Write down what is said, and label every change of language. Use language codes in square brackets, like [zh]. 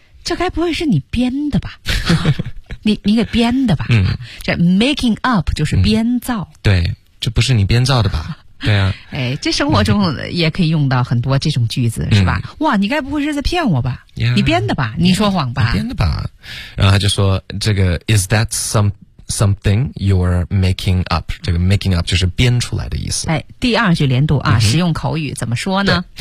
[zh] 这该不会是你编的吧你给编的吧、嗯、这 making up 就是编造、嗯、对这不是你编造的吧？对啊，哎，这生活中也可以用到很多这种句子，嗯、是吧？哇，你该不会是在骗我吧？ [en] Yeah, [zh] 你编的吧？Yeah, 你说谎吧？你编的吧？然后他就说：“这个 [en] is that something you're making up？” [zh] 这个 making up 就是编出来的意思。哎，第二句连读啊，嗯、实用口语怎么说呢？